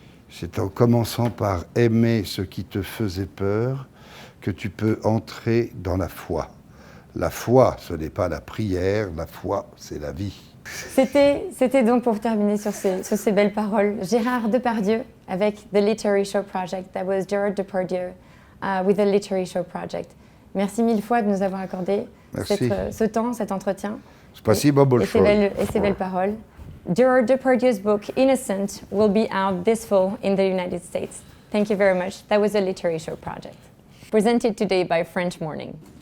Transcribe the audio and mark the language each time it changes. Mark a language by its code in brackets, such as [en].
[fr] C'est en commençant par aimer ce qui te faisait peur que tu peux entrer dans la foi. La foi, ce n'est pas la prière, la foi, c'est la vie. C'était donc pour terminer sur ces belles paroles, Gérard Depardieu avec The Literary Show Project. [en] That was Gérard Depardieu with The Literary Show Project. [fr] Merci mille fois de nous avoir accordé ce temps, cet entretien. [ru] Спасибо большое. [fr] Et ces belles paroles. [en] Gérard Depardieu's book, Innocent, will be out this fall in the United States. Thank you very much. That was The Literary Show Project. Presented today by French Morning.